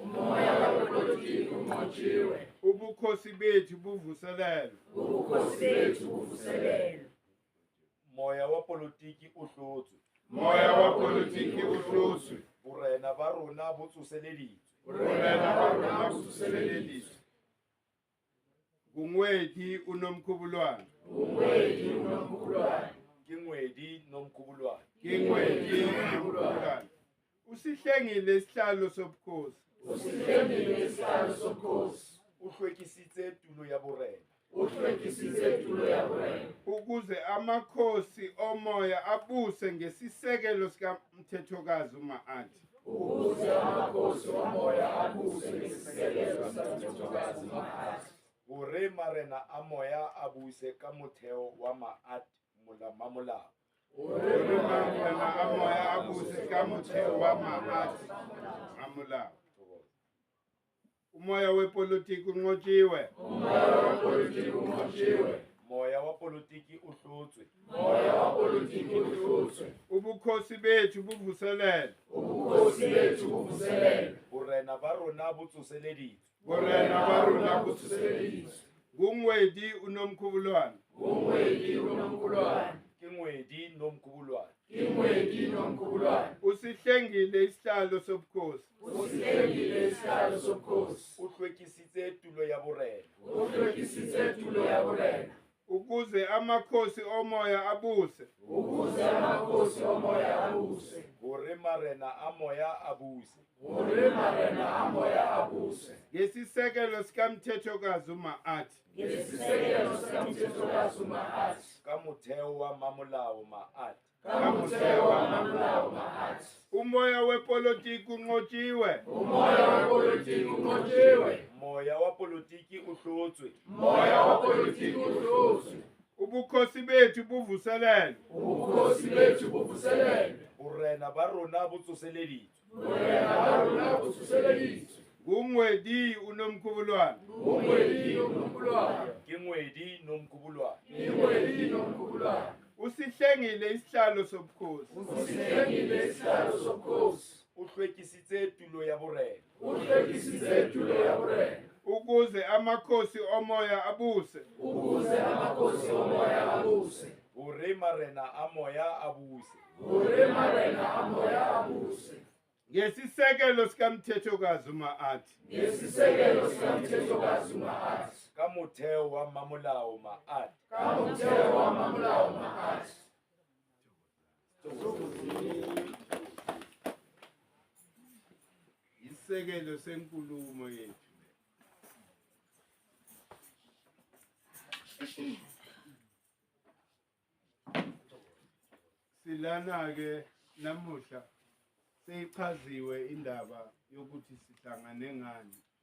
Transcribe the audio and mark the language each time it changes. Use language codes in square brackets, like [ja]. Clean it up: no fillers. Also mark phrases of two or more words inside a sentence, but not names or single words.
[zu] Ubukhosi bethu buvuselelwe. [st] Moya wa politiki uhlotswe. Borena ba rona bo tsoseleditswe. [zu] Ngungwedi unomkhubulwane. [st] Kingwedi nomkhubulwane. [zu] Usihlengile isihlalo sobukhosi. [st] Uhlwekisitse tulo ya borena. [zu] Ukuze amakhosi omoya abuse ngesisekelo sikaMthethokazi uMahati. [st] Hore marena a moya a buse ka motheo wa Maat mamolao. [zu] Umoya wepolitiki unqotshiwe. [st] Moya wa politiki uhlotswe. [zu] Ubukhosi bethu buvuselelwe. [st] Borena ba rona bo tsoseleditswe. [zu] Ngungwedi unomkhubulwane. [st] Kingwedi nomkhubulwane. [zu] Usihlengile isihlalo sobukhosi. [st] Uhlwekisitse tulo ya borena. [zu] Ukuze amakhosi omoya abuse. [st] Hore marena a moya a buse. [zu] Ngesisekelo sikaMthethokazi uMahati. [st] Ka motheo wa mamolao Maat. [zu] Umoya wepolitiki unqotshiwe. [st] Moya wa politiki uhlotswe. [zu] Ubukhosi bethu buvuselelwe. [st] Borena ba rona bo tsoseleditswe. [zu] Ngungwedi unomkhubulwane. [st] Kingwedi nomkhubulwane. [zu] Usihlengile isihlalo sobukhosi. [st] Uhlwekisitse tulo ya borena. [zu] Ukuze amakhosi omoya abuse. [st] Hore marena a moya a buse. [zu] Ngesisekelo sikaMthethokazi uMahati. [st] Ka motheo wa mamolao Maat. [zu] Isekelo senkulumo yethu. Silana ke namuhla seyichaziwe indaba yokuthi sihlangane ngani.